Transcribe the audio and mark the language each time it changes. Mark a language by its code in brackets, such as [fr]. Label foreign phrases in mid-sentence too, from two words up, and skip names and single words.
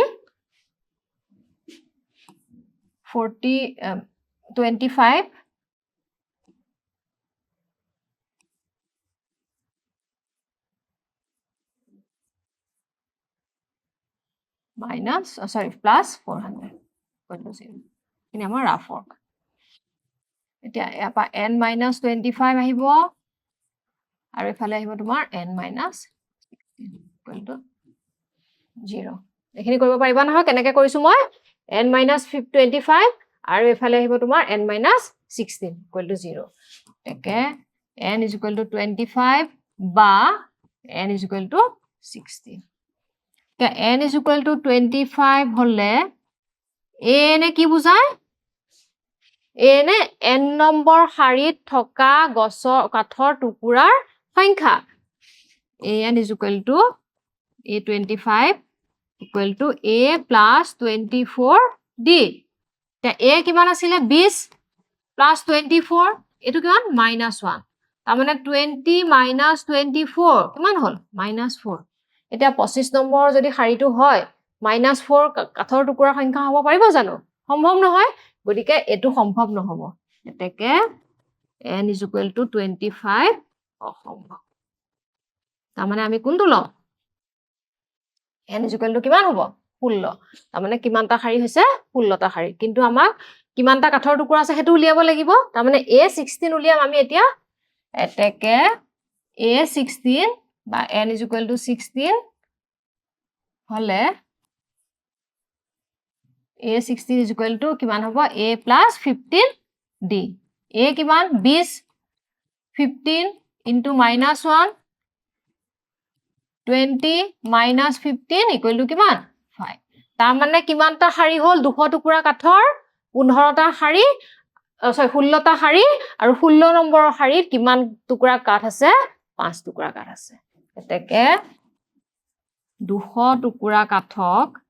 [en] 25 minus plus 400 equal to 0 ini আমাৰ rough work এতিয়া [as] ইয়াপা [en] n minus 25 [as] আহিব আৰু এফালে আহিব তোমাৰ [en] n minus 16 equal to 0 [as] এখিনি কৰিব পাৰিবা নহয় কেনেকৈ কৰিছো মই [en] n minus 25 [as] আৰু এফালে আহিব তোমাৰ [en] n minus 16 equal to 0 একে n is equal to 25 বা n is equal to 16 n is equal to 25 [as] হলে a নে কি বুজায় a নে n নম্বৰ শাৰীত থকা গছৰ কাঠৰ টুকুৰাৰ সংখ্যা [en] an is equal to a25 equal to a plus 24d [as] তে a কিমান আছিল 20 plus 24 এটো কিমান -1 তাৰ মানে 20 minus 24 কিমান হল -4 এতিয়া 25 নম্বৰ যদি শাৰীটো হয় -4 কাঠৰ টুকুৰাৰ সংখ্যা হ'ব পাৰিব জানো সম্ভৱ নহয় গতিকে এটো সম্ভৱ নহব এতেকে [en] n is equal to 25 [as] অসম্ভৱ তাৰমানে আমি কোনটো লওঁ n = কিমান হ'ব 16 তাৰমানে কিমানটা শাৰী হৈছে 16টা শাৰী কিন্তু আমাক কিমানটা কাঠৰ টুকুৰা আছে সেইটো উলিয়াব লাগিব তাৰমানে A16 উলিয়াম আমি এতিয়া এতেকে A16 বা n = 16 হলে A16 = কিমান হ'ব A + 15D A কিমান 20 15 into -1 [en] 20 minus 15 equal to [as] কিমান 5 তাৰ মানে কিমানটা শাৰী হ'ল 200 টুকুৰা কাঠৰ 15টা শাৰী 16টা শাৰী আৰু 16 নম্বৰৰ শাৰীত কিমান টুকুৰা কাঠ আছে 5 টুকুৰা কাঠ আছে এতেকে 200 টুকুৰা কাঠক